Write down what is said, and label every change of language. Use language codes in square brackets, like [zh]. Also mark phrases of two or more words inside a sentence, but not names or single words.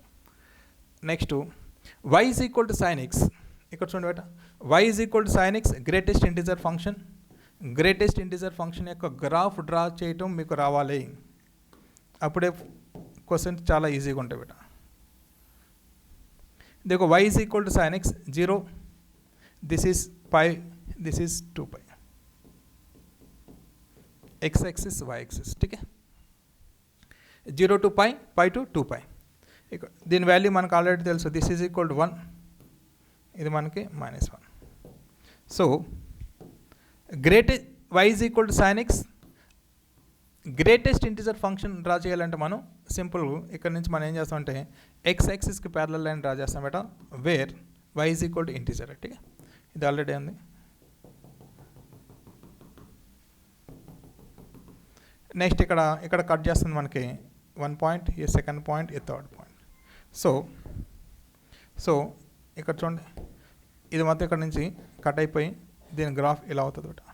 [en] next y is equal to sine x. [te] ఇక్కడ చూడండి బేట, [en] y is equal to sine x greatest integer function [te] యొక్క గ్రాఫ్ డ్రా చేయటం మీకు రావాలి. అప్పుడే క్వశ్చన్ చాలా ఈజీగా ఉంటాయి బేట. [en] देखो y is equal to sine x 0, this is pi, this is 2π, x axis y axis. [hi] ठीक है, 0 to π, π to 2π. [te] దీని వాల్యూ మనకు ఆల్రెడీ తెలుసు, [en] this is equal to 1, [te] ఇది మనకి -1. సో [en] y is equal to sine x greatest integer function [te] డ్రా చేయాలంటే మనం సింపుల్ ఇక్కడ నుంచి మనం ఏం చేస్తామంటే [en] x axiski parallel line [te] డ్రా చేస్తాం బేట, [en] where y is equal to integer. [hi] ठीक है, [te] ఇది ఆల్రెడీ ఉంది. నెక్స్ట్ ఇక్కడ కట్ చేస్తుంది మనకి 1 పాయింట్, ఈ [en] second point, [te] ఈ [en] third point. [te] సో ఇక్కడ చూడండి, ఇది మొత్తం ఇక్కడ నుంచి కట్ అయిపోయి దీని గ్రాఫ్ ఇలా అవుతుంది బేట.